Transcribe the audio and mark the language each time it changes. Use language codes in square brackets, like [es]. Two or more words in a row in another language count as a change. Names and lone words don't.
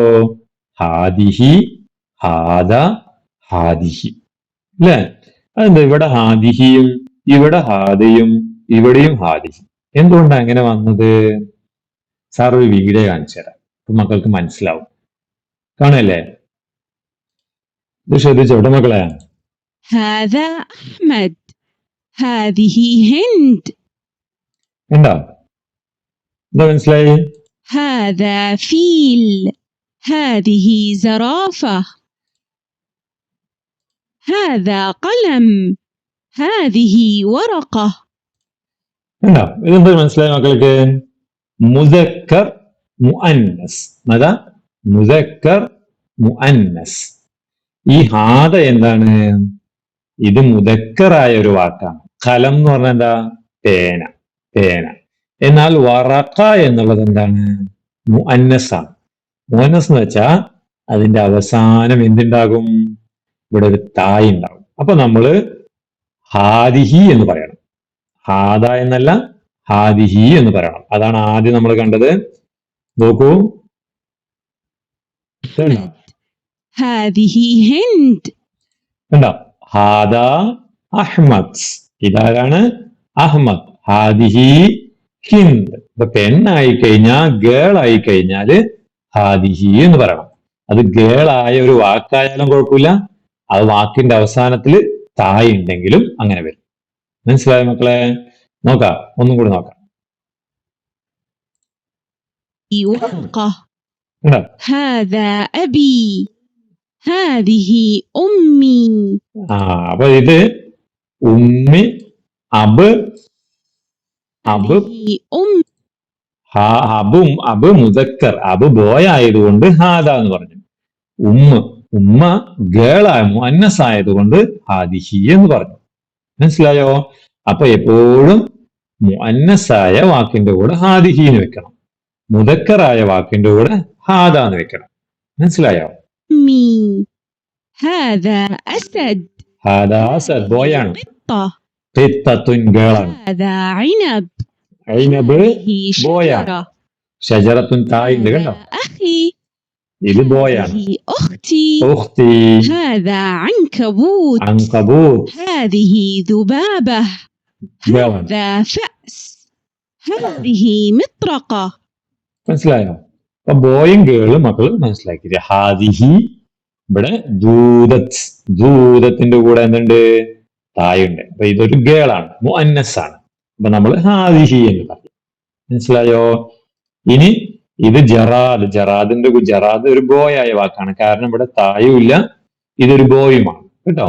[ml] ഹാദിഹി, ഹാദ, ഹാദിഹി അല്ലെ? അതെന്താ ഇവിടെ ഹാദിഹിയും ഇവിടെ ഹാദയും ഇവിടെയും ഹാദിഹി? എന്തുകൊണ്ടാണ് അങ്ങനെ വന്നത്? സാർ ഒരു വീഡിയോ കാണിച്ചു തരാം, അപ്പൊ മക്കൾക്ക് മനസ്സിലാവും. കാണല്ലേ? ഇത് ശ്രദ്ധിച്ചോട്ടെ മക്കളെ. [ar] هذا أحمد, هذه هند. [ml] എന്താ മനസ്സിലായി? [ar] هذا فيل, هذه زرافة. هذا قلم, هذه ورقة. [ml] എന്താ ഇതെന്താ മനസ്സിലായി മക്കൾക്ക്? [ar] مذكر مؤنث. [ml] അതാ [ar] مذكر مؤنث. [ml] ഈ ഹാദ എന്താണ്? ഇത് മുദക്കറായ ഒരു വാക്കാണ്. ഖലം എന്ന് പറഞ്ഞാൽ എന്താ? പേന. എന്നാൽ വറഖ എന്നുള്ളത് എന്താണ്? മുഅന്നസാണ്. മുഅന്നസ് എന്ന് വെച്ചാൽ അതിന്റെ അവസാനം എന്തുണ്ടാകും? ഇവിടെ ഒരു തായ് ഉണ്ടാകും. അപ്പൊ നമ്മള് ഹാദിഹി എന്ന് പറയണം. ഹാദ എന്നല്ല, ഹാദിഹി എന്ന് പറയണം. അതാണ് ആദ്യം നമ്മൾ കണ്ടത്. നോക്കൂ, [ar] هذه هند. [ml] കണ്ടോ? [ar] هذا أحمد. [ml] ഇതാരാണ്? അഹ്മദ്. [ar] هذه هند. [ml] ഇപ്പൊ പെണ്ണായി കഴിഞ്ഞാൽ ഗേൾ ആയി കഴിഞ്ഞാല് ഹാദിഹി എന്ന് പറയണം. അത് ഗേൾ ആയ ഒരു വാക്കായാലും കുഴപ്പമില്ല, അത് വാക്കിന്റെ അവസാനത്തിൽ തായ് ഉണ്ടെങ്കിലും അങ്ങനെ വരും. മനസ്സിലായോ മക്കളെ? നോക്കാം, ഒന്നും കൂടി നോക്കാം. [ar] ورقة. [ml] കണ്ടോ? [ar] هذا أبي. هذه أمي. [ml] അപ്പൊ ഇത് ഉമ്മി, അബ്, അബ്, [ar] هذه أم. [ml] അബ് മുദക്കർ, അബ് ബോയ് ആയതുകൊണ്ട് ഹാദ എന്ന് പറഞ്ഞു. ഉമ്മ ഗേളായ മുഅന്നസ് ആയതുകൊണ്ട് ഹാദിഹി എന്ന് പറഞ്ഞു. മനസ്സിലായോ? അപ്പൊ എപ്പോഴും മുഅന്നസായ വാക്കിന്റെ കൂടെ ഹാദിഹി എന്ന് വെക്കണം, മുദക്കറായ വാക്കിന്റെ കൂടെ ഹാദ എന്ന് വെക്കണം. മനസ്സിലായോ? [ar] أمي. هذا أسد. هذا أسد [ml] ബോയ് ആണ്. [ar] قطة. [ml] ഖിത്തത്തുൻ ഗേളാണ്. [ar] هذا عنب. [ml] ഐനബ് [ar] هذه شجرة. [ml] ഷജറത്തുൻ തായിണ്ട്. കണ്ടോ? [ar] هذا أخي. [ml] ഇത് ബോയാണ്. [ar] هذه أختي. [ml] ഉഖ്തി. [ar] هذا عنكبوت. [ml] അൻകബൂത്ത് [ar] هذه ذبابة. [ml] ഗേളാണ്. [ar] هذا فأس. هذه مطرقة. [ml] മനസ്സിലായോ? അപ്പൊ ബോയും ഗേളും മക്കള് മനസ്സിലാക്കിയത്. ഹാദിഹി ഇവിടെ ദൂതത്തിന്റെ കൂടെ എന്തുണ്ട്? തായുണ്ട്. അപ്പൊ ഇതൊരു ഗേളാണ്, മുഅന്നസ് ആണ്. അപ്പൊ നമ്മൾ ഹാദിഹി എന്ന് പറയും. മനസ്സിലായോ? ഇനി ഇത് ജറാദ് ഒരു ബോയായ വാക്കാണ്, കാരണം ഇവിടെ തായും ഇല്ല, ഇതൊരു ബോയുമാണ് കേട്ടോ.